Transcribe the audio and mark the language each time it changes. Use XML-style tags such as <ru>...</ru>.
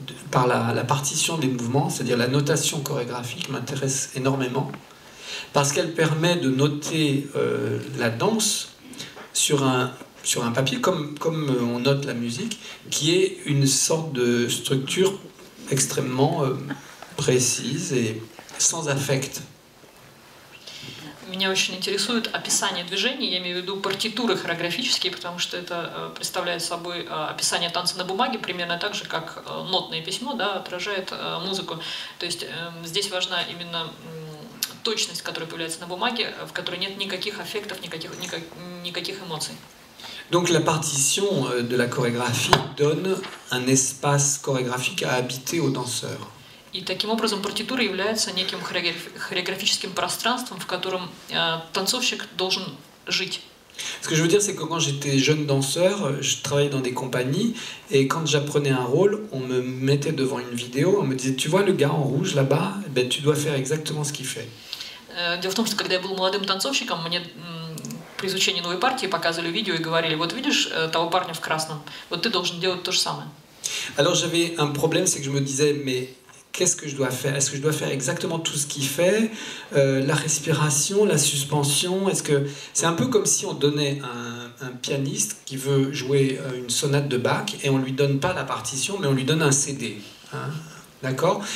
<fr>par la partition des mouvements, c'est-à-dire la notation chorégraphique m'intéresse énormément, parce qu'elle permet de noter la danse sur un papier, comme on note la musique, qui est une sorte de structure extrêmement précise et sans affect.</fr> <ru>Меня очень интересует описание движений, я имею в виду партитуры хореографические, потому что это представляет собой описание танца на бумаге, примерно так же, как нотное письмо, да, отражает музыку. То есть здесь важна именно точность, которая появляется на бумаге, в которой нет никаких аффектов, никаких эмоций.</ru> <fr>Donc la partition de la chorégraphie donne un espace chorégraphique à habiter aux danseurs.</fr> <ru>И таким образом партитура является неким хореографическим пространством, в котором танцовщик должен жить.</ru> <fr>Ce que je veux dire, c'est que quand j'étais jeune danseur, je travaillais dans des compagnies, et quand j'apprenais un rôle, on me mettait devant une vidéo, on me disait, tu vois le gars en rouge là-bas, ben, tu dois faire exactement ce qu'il fait.</fr> <ru>Дело в том, что когда я был молодым танцовщиком, мне при изучении новой партии показывали видео и говорили, вот видишь того парня в красном, вот ты должен делать то же самое.</ru> <fr>Alors j'avais un problème, c'est que je me disais, mais qu'est-ce que je dois faire? Est-ce que je dois faire exactement tout ce qu'il fait? La respiration, la suspension, est-ce que... C'est un peu comme si on donnait un pianiste qui veut jouer une sonate de Bach et on ne lui donne pas la partition, mais on lui donne un CD. Hein? D'accord?</fr>